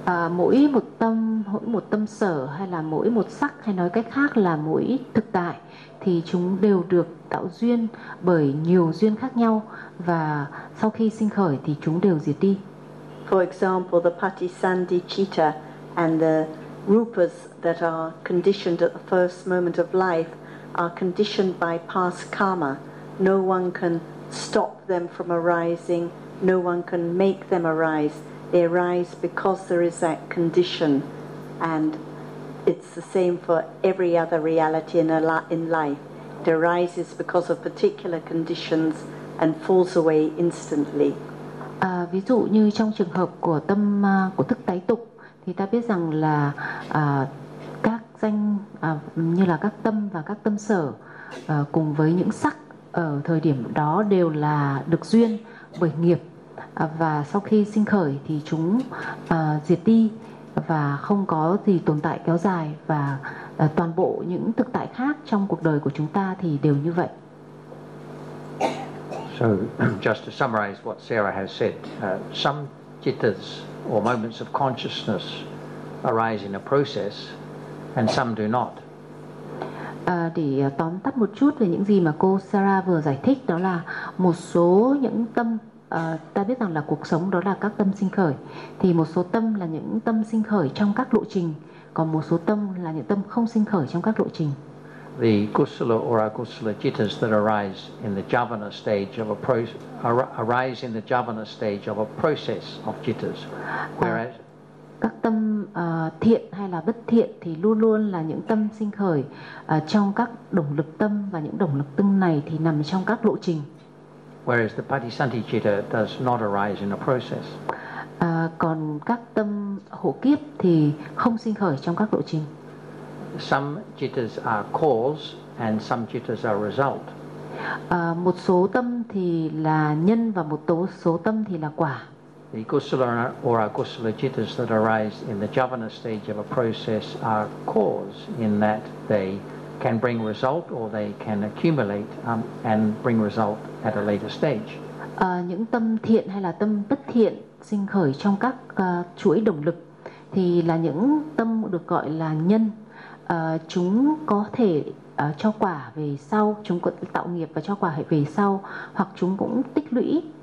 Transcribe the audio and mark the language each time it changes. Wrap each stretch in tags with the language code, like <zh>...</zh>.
<vi>Mỗi một tâm sở hay là mỗi một sắc, hay nói cách khác là mỗi thực tại, thì chúng đều được tạo duyên bởi nhiều duyên khác nhau, và sau khi sinh khởi thì chúng đều diệt đi.</vi> <en>For example, the patisandhicitta and the rupas that are conditioned at the first moment of life are conditioned by past karma. No one can stop them from arising, no one can make them arise. They arise because there is that condition, and it's the same for every other reality in life. It arises because of particular conditions and falls away instantly.</en> <vi>Ví dụ như trong trường hợp của tâm của thức tái tục, thì ta biết rằng là các danh như là các tâm và các tâm sở cùng với những sắc ở thời điểm đó đều là được duyên bởi nghiệp. và sau khi sinh khởi thì chúng diệt đi và không có gì tồn tại kéo dài, và toàn bộ những thực tại khác trong cuộc đời của chúng ta thì đều như vậy.</vi> <en>So just to summarize what Sarah has said, some jitters or moments of consciousness arise in a process and some do not.</en> <vi>Để tóm tắt một chút về những gì mà cô Sarah vừa giải thích, đó là một số những tâm, ta biết rằng là cuộc sống đó là các tâm sinh khởi, thì một số tâm là những tâm sinh khởi trong các lộ trình, còn một số tâm là những tâm không sinh khởi trong các lộ trình.</vi> <en>The kusala or akusala jittas that arise in the javana stage of a arise in the javana stage of a process of jittas, whereas</en> <vi>các tâm thiện hay là bất thiện thì luôn luôn là những tâm sinh khởi trong các động lực tâm, và những động lực tâm này thì nằm trong các lộ trình.</vi> <en>Whereas the patisanti citta does not arise in a process.</en> <vi>Còn các tâm hộ kiếp thì không sinh khởi trong các lộ trình.</vi> <en>Some jittas are cause and some jittas are result.</en> <vi>Một số tâm thì là nhân và một số tâm thì là quả.</vi> <en>The kusala or akusala jittas that arise in the javana stage of a process are cause, in that they can bring result or they can accumulate and bring result at a later stage.</en> <vi>Những tâm thiện hay là tâm bất thiện sinh khởi trong các chuỗi động lực thì là những tâm được gọi là nhân. Chúng có thể cho quả về sau, chúng có tạo nghiệp và cho quả về sau, hoặc chúng cũng tích lũy.</vi>